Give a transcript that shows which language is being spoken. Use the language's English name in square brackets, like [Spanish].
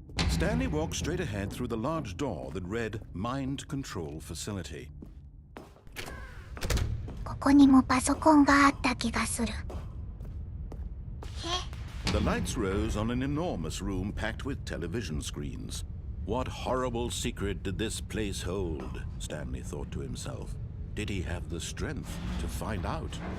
[English] Stanley walked straight ahead through the large door that read Mind Control Facility. [Japanese] ここにもパソコンがあった気がする。 [English] The lights rose on an enormous room packed with television screens. What horrible secret did this place hold? Stanley thought to himself. Did he have the strength to find out?